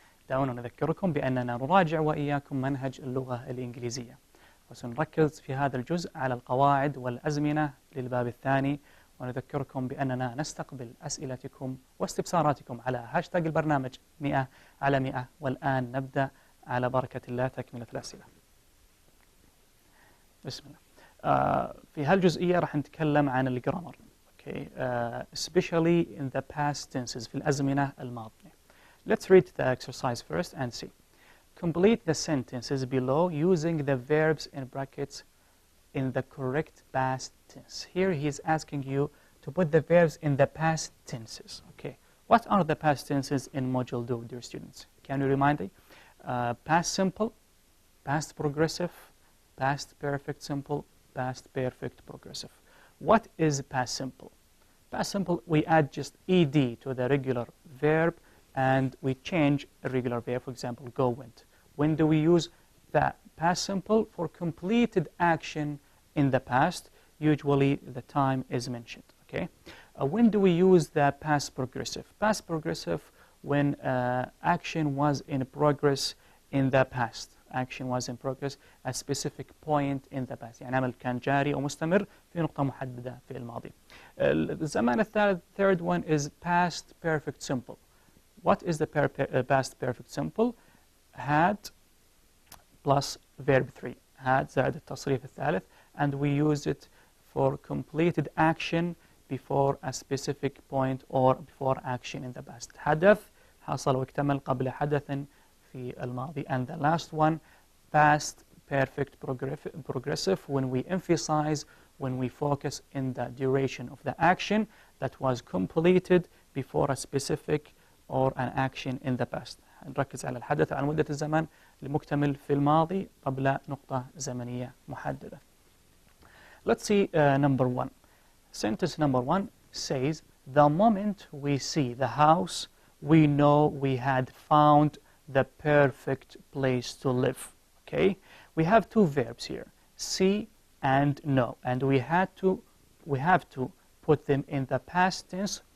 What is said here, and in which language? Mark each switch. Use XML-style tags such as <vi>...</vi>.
<ar>دعونا نذكركم بأننا نراجع وإياكم منهج اللغة الإنجليزية، وسنركز في هذا الجزء على القواعد والأزمنة للباب الثاني، ونذكركم بأننا نستقبل أسئلتكم واستفساراتكم على هاشتاج البرنامج 100 على 100. والآن نبدأ على بركة الله تكملة الأسئلة. بسم الله. في هالجزئية راح نتكلم عن الجرامر.</ar> <en>Especially in the past tenses،</en> <ar>في الأزمنة الماضية.</ar> <en>Let's read the exercise first and see. Complete the sentences below using the verbs in brackets in the correct past tense. Here he is asking you to put the verbs in the past tenses. Okay. What are the past tenses in Module 2, dear students? Can you remind me? Past simple, past progressive, past perfect simple, past perfect progressive. What is past simple? Past simple, we add just ed to the regular verb and we change a regular verb. For example, go, went. When do we use the past simple? For completed action in the past. Usually the time is mentioned. Okay. When do we use the past progressive? Past progressive when action was in progress in the past. Action was in progress at a specific point in the past.</en> <ar>يعني عمل كان جاري أو مستمر في نقطة محددة في الماضي. الزمان الثالث,</ar> <en>third one is past perfect simple. What is the past perfect simple? Had plus verb 3. had</en> <ar>زائد التصريف الثالث,</ar> <en>and we use it for completed action before a specific point or before action in the past.</en> <ar>حدث حصل واكتمل قبل حدث في الماضي.</ar> <en>And the last one, past perfect progressive, when we emphasize, when we focus in the duration of the action that was completed before a specific or an action in the past.</en> <ar>نركز على الحدث على مدة الزمن المكتمل في الماضي قبل نقطة زمنية محددة.</ar> <en>Let's see number one. Sentence number one says, the moment we see the house, we know we had found the perfect place to live. Okay, we have two verbs here, see and know, and we have to put them in the past tense.</en>